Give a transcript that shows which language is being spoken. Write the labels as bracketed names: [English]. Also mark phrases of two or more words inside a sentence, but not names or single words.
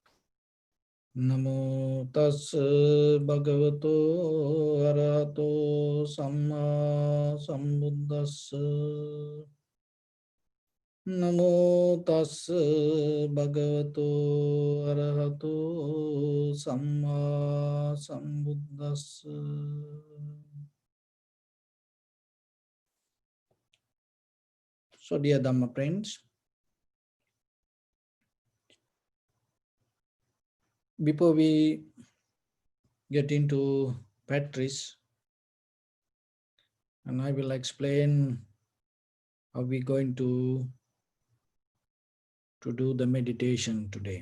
[Pali] Namo tassa bhagavato arahato samma sambuddhassa. Namo tassa bhagavato arahato samma sambuddhassa. [English] So, dear Dhamma friends, before we get into practice, and I will explain how we're going to do the meditation today.